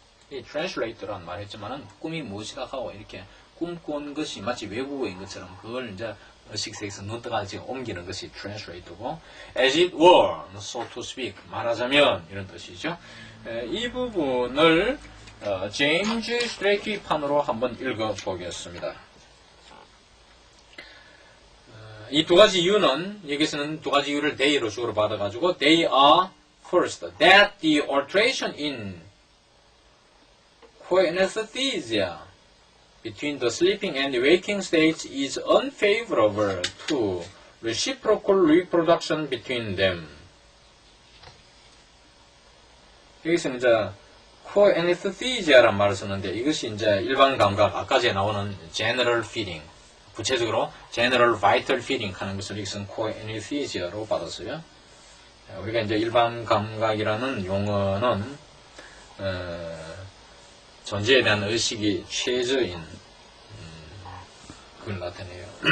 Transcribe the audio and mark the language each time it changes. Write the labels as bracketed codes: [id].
[ko] 이 translate라는 말 했지만은 꿈이 무엇이다 하고 이렇게 꿈꾼 것이 마치 외국어인 것처럼 그걸 이제 의식세에서 눈 떠가지고 옮기는 것이 translate고, [en] as it were, so to speak, [ko] 말하자면 이런 뜻이죠. 이 부분을 제임스 스트레이키 판으로 한번 읽어보겠습니다. 이 두 가지 이유는, 여기서는 두 가지 이유를 they로 주어로 받아가지고 [en] they are first, that the alteration in coanesthesia between the sleeping and the waking states is unfavorable to reciprocal reproduction between them. [ko] 여기서는 이제 coanesthesia라는 말을 썼는데 이것이 이제 일반 감각, 아까 전에 나오는 general feeling, 구체적으로 [en] general vital feeling [ko] 하는 것을 여기서는 coanesthesia로 받았어요. 우리가 이제 일반 감각이라는 용어는 존재에 대한 의식이 최저인 그걸 나타내요.